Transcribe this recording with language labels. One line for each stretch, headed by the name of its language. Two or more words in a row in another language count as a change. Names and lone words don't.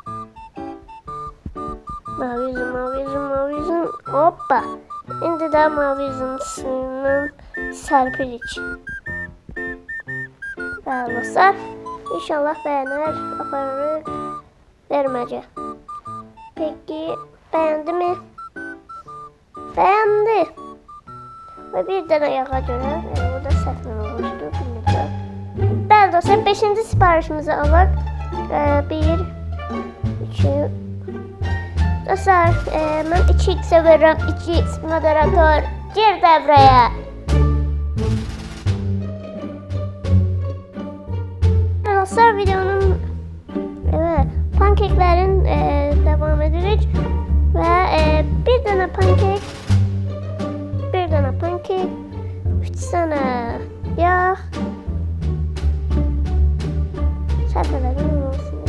Azerbaijani: Mavi üzüm, mavi üzüm, mavi üzüm. Hoppa. İndi də mavi üzüm suyundan sərpirik. Bəli dostlar. İnşallah beğenir, aparırıq, verməcə.
Turkish: Peki, beğendi mi? Beğendi.
Azerbaijani: Ve bir dənə yağa görə, o da səhvən olmuşdu, bilmirəm. Bəli dostlar, 5-ci siparişimizi alaq. 1, 2, dostlar, mən 2x verirəm, 2x moderator,
Turkish: gir devreye. Dostlar, videonun pankeklerin devam edirik ve bir tane pankek, 3 tane yağ, sərfələdim olsun.